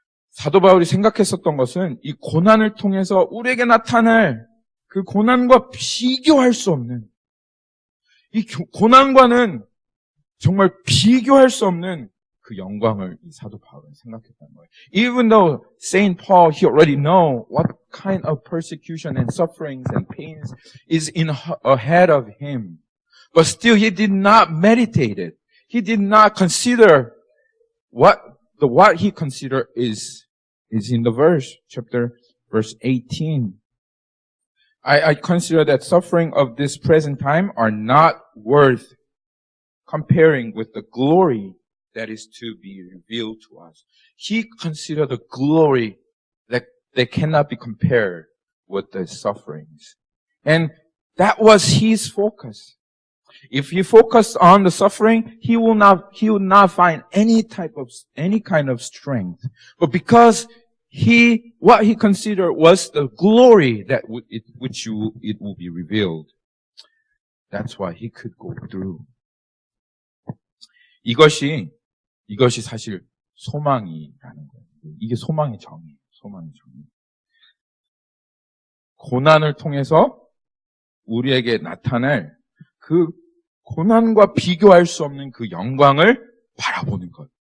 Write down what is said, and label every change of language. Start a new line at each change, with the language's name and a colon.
Korean: 사도 바울이 생각했었던 것은 이 고난을 통해서 우리에게 나타날 그 고난과 비교할 수 없는, 이 고난과는 정말 비교할 수 없는 그 영광을 이 사도 바울은 생각했다는 거예요.
English: Even though Saint Paul, he already know what kind of persecution and sufferings and pains is ahead of him, but still he did not meditate it. He did not consider what he considered is in the verse 18. I consider that suffering of this present time are not worth comparing with the glory that is to be revealed to us. He considered the glory that cannot be compared with the sufferings. And that was his focus. If he focused on the suffering, he would not find any kind of strength. But because what he considered was the glory that it will be revealed. That's why he could go through.
Korean: 이것이 사실 소망이라는 거예요. 이게 소망의 정의예요. 소망의 정의. 고난을 통해서 우리에게 나타날 그 고난과 비교할 수 없는 그 영광을 바라보는 것.